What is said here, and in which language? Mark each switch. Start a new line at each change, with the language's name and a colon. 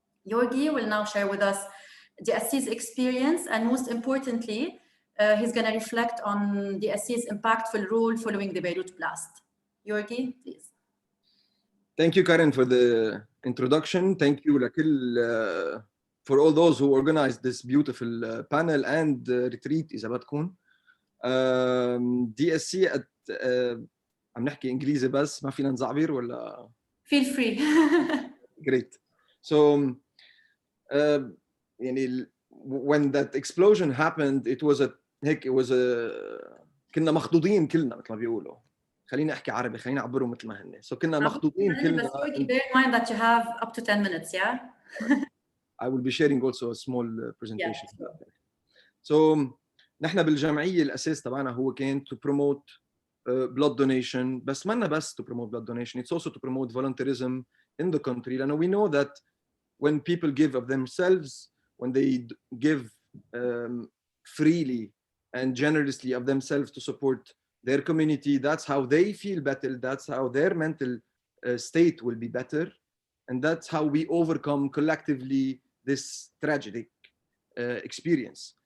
English: Yourgui will now share with us DSC's experience, and most importantly, he's going to reflect on DSC's impactful role following the Beirut blast. Yourgui, please. Thank you, Karen, for the introduction. Thank you for all those who organized this beautiful panel and retreat
Arabic: إذا بدكم. DSC عم نحكي إنجليزي بس ما فينا نزعبر ولا؟
English: Feel free. Great. So when that explosion happened, it was
Arabic: كنا مخضوضين كلنا مثل ما بيقولوا. خليني احكي عربي، خليني اعبرهم مثل ما هن. So كنا مخضوضين كلنا.
English: But bear in mind that you have up to 10 minutes, yeah? I will be sharing also a small presentation. Yeah.
Arabic: So نحن بالجمعية الأساس تبعنا هو كان
English: to promote blood donation،
Arabic: بس منا بس to promote blood donation.
English: It's also to promote volunteerism in the country. لأنه we know that when people give of themselves, when they give freely and generously of themselves to support their community, that's how they feel better, that's how their mental state will be better, and that's how we overcome collectively this tragic experience.